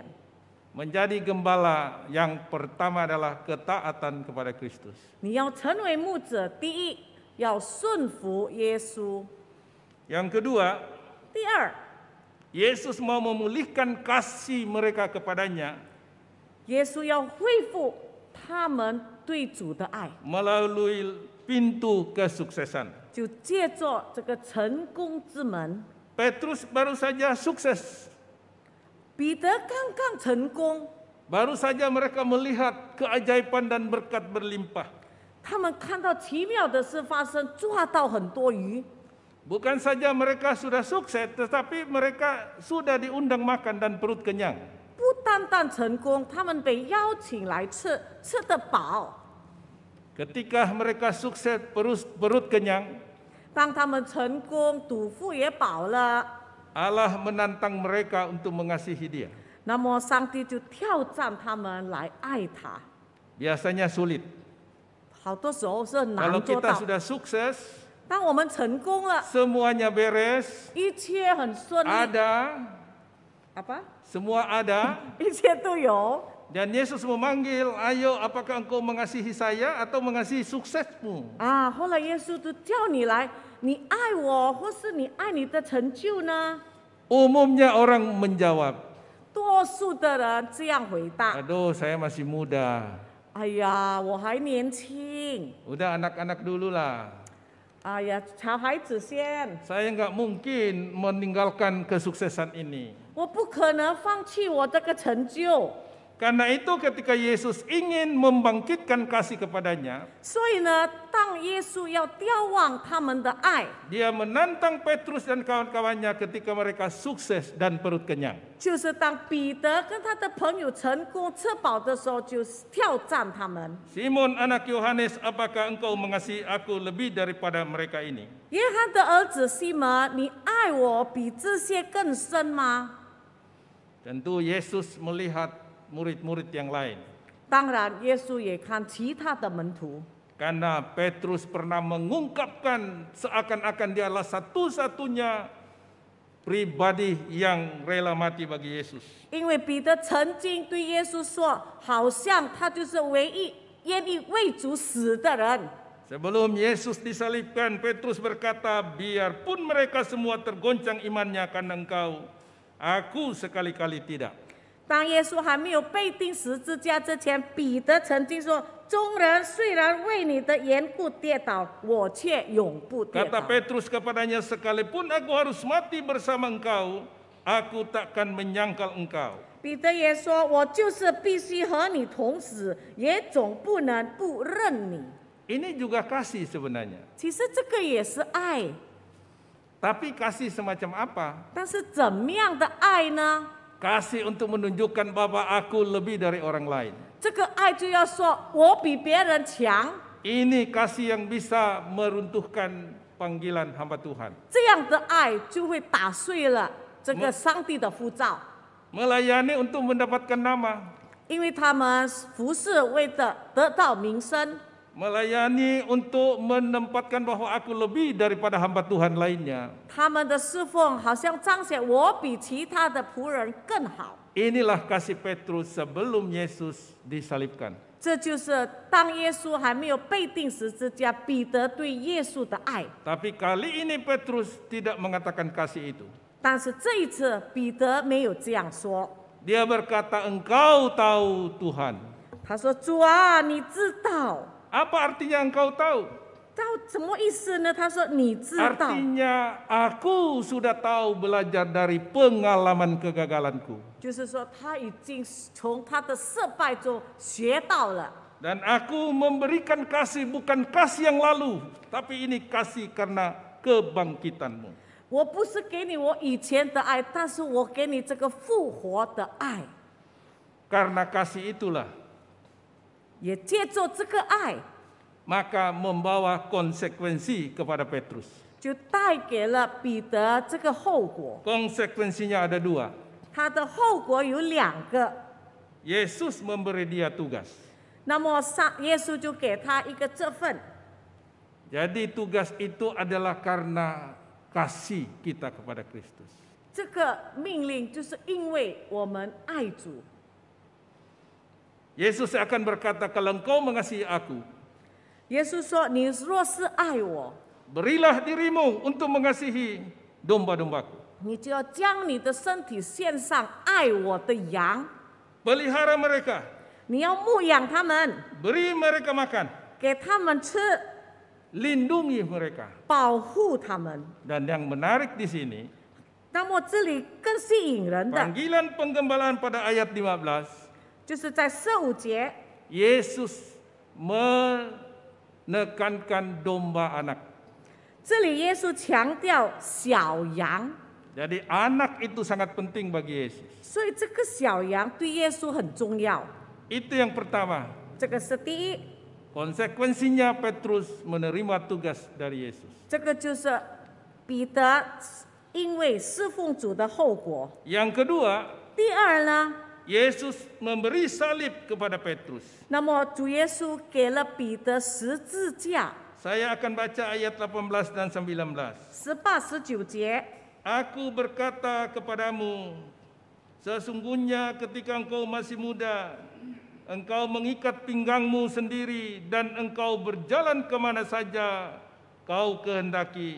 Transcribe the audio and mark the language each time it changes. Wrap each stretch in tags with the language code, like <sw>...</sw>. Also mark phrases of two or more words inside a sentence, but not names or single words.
<id>Menjadi gembala yang pertama adalah ketaatan kepada Kristus.</id> <zh>你要成为牧者，第一要顺服耶稣。</zh> <id>Yang kedua,</id> <zh>第二，</zh> <id>Yesus mau memulihkan kasih mereka kepadanya</id> <zh>耶稣要恢复他们对主的爱，</zh> <id>melalui pintu kesuksesan.</id> <zh>就借着这个成功之门。</zh> <id>Petrus baru saja sukses.</id> <zh>彼得刚刚成功，</zh> <id>Baru saja mereka melihat keajaiban dan berkat berlimpah.</id> <zh>他们看到奇妙的事发生，抓到很多鱼。</zh> <id>Bukan saja mereka sudah sukses, tetapi mereka sudah diundang makan dan perut kenyang.</id> <zh>不单单成功，他们被邀请来吃，吃得饱。</zh> <id>Ketika mereka sukses, perut kenyang,</id> <zh>当他们成功，肚腹也饱了，</zh> <id>Allah menantang mereka untuk mengasihi dia.</id> <zh>那么上帝就挑战他们来爱他。</zh> <id>Biasanya sulit.</id> <zh>好多时候是很</zh> <id>Kalau</id> <zh>难做</zh> <id>kita</id> <zh>到。</zh> <id>sudah sukses,</id> <zh>当我们成功了，</zh> <id>semuanya beres,</id> <zh>一切很顺利，</zh> <id>ada, apa？ semua ada.</id> <zh>一切都有。</zh> <id>Dan Yesus memanggil, ayo apakah engkau mengasihi saya atau mengasihi suksesmu?</id> <zh>啊，后来耶稣就叫你来，你爱我，或是你爱你的成就呢？</zh> <id>Umumnya orang menjawab,</id> <zh>多数的人这样回答</zh> <id>Aduh, saya masih muda.</id> <zh>哎呀，我还年轻，</zh> <id>Udah anak-anak dulu lah.</id> <zh>哎呀，小孩子先，</zh> <id>Saya nggak mungkin meninggalkan kesuksesan ini.</id> <zh>我不可能放弃我这个成就。</zh> <id>Karena itu ketika Yesus ingin membangkitkan kasih kepadanya,</id> <zh>所以呢，当耶稣要眺望他们的爱，</zh> <id>dia menantang Petrus dan kawan-kawannya ketika mereka sukses dan perut kenyang.</id> <zh>就是当彼得跟他的朋友成功吃饱的时候，就挑战他们。</zh> <id>Simon anak Yohanes, apakah engkau mengasihi aku lebih daripada mereka ini?</id> <zh>约翰的儿子西门，你爱我比这些更深吗？</zh> <id>Tentu Yesus melihat murid-murid yang lain.</id> <zh>当然，耶稣也看其他的门徒，</zh> <id>Karena Petrus pernah mengungkapkan seakan-akan dialah satu-satunya pribadi yang rela mati bagi Yesus.</id> <zh>因为彼得曾经对耶稣说，好像他就是唯一愿意为主死的人。</zh> <id>Sebelum Yesus disalibkan, Petrus berkata, biarpun mereka semua tergoncang imannya karena engkau, aku sekali-kali tidak.</id> <zh>当耶稣还没有被钉十字架之前，彼得曾经说：“众人虽然为你的缘故跌倒，我却永不跌</zh> <id>Kata</id> <zh>倒。”</zh> <id>Petrus kepadanya, sekalipun aku harus mati bersama engkau, aku takkan menyangkal engkau.</id> <zh>彼得也说：“我就是必须和你同死，也总不能不认你。</zh> <id>Ini juga kasih sebenarnya. ”</id> <zh>其实这个也是爱，</zh> <id>Tapi kasih semacam apa?</id> <zh>但是怎么样的爱呢？</zh> <id>Kasih untuk menunjukkan bahwa aku lebih dari orang lain.</id> <zh>这个爱就要说我比别人强，</zh> <id>Ini kasih yang bisa meruntuhkan panggilan hamba Tuhan.</id> <zh>这样的爱就会打碎了这个上帝的呼召，</zh> <id>Melayani untuk mendapatkan nama.</id> <zh>因为他们服侍为了得到名声。</zh> <id>Melayani untuk menempatkan bahwa aku lebih daripada hamba Tuhan lainnya.</id> <zh>他们的侍奉好像彰显我比其他的仆人更好，</zh> <id>Inilah kasih Petrus sebelum Yesus disalibkan.</id> <zh>这就是当耶稣还没有被钉十字架，彼得对耶稣的爱。</zh> <id>Tapi kali ini Petrus tidak mengatakan kasih itu.</id> <zh>但是这一次彼得没有这样说，</zh> <id>Dia berkata, engkau tahu Tuhan.</id> <zh>他说：“主啊，你知道。”</zh> <id>Apa artinya engkau tahu?</id> <zh>到什么意思呢？他说：“你知道。”</zh> <id>Artinya aku sudah tahu belajar dari pengalaman kegagalanku.</id> <zh>就是说他已经从他的失败中学到了。</zh> <id>Dan aku memberikan kasih bukan kasih yang lalu, tapi ini kasih karena kebangkitanmu.</id> <zh>我不是给你我以前的爱，但是我给你这个复活的爱。</zh> <id>Karena kasih itulah</id> <zh>也借助这个爱，</zh> <id>maka membawa konsekuensi kepada Petrus.</id> <zh>就带给了彼得这个后果。</zh> <id>Konsekuensinya ada dua.</id> <zh>他的后果有两个。</zh> <id>Yesus memberi dia tugas.</id> <zh>那么耶稣就给他一个这份，</zh> <id>Jadi tugas itu adalah karena kasih kita kepada Kristus.</id> <zh>这个命令就是因为我们爱主。</zh> <id>Yesus akan berkata, kalau engkau mengasihi aku,</id> <zh>耶稣说：“你若是爱我，</zh> <id>berilah dirimu untuk mengasihi domba-dombaku.</id> <zh>你就要将你的身体献上，爱我的羊。</zh> <id>Pelihara mereka,</id> <zh>你要牧养他们，</zh> <id>beri mereka makan,</id> <zh>给他们吃，</zh> <id>lindungi mereka.</id> <zh>保护他们。</zh> <id>Dan yang menarik di sini,</id> <zh>那么这里更吸引人的，</zh> <id>panggilan penggembalaan pada ayat 15,</id> <zh>就是在15节，</zh> <id>Yesus menekankan domba anak.</id> <zh>这里耶稣强调小羊，</zh> <id>Jadi anak itu sangat penting bagi Yesus.</id> <zh>所以这个小羊对耶稣很重要。</zh> <id>Itu yang pertama.</id> <zh>这个是第一，</zh> <id>Konsekuensinya Petrus menerima tugas dari Yesus.</id> <zh>这个就是彼得因为侍奉主的后果。</zh> <id>Yang kedua,</id> <zh>第二呢，</zh> <id>Yesus memberi salib kepada Petrus.</id> <zh>那么主耶稣给了彼得十字架，</zh> <id>Saya akan baca ayat 18 dan 19.</id> <zh>18、19节。</zh> <id>Aku berkata kepadamu, sesungguhnya ketika engkau masih muda, engkau mengikat pinggangmu sendiri dan engkau berjalan kemana saja kau kehendaki.</id>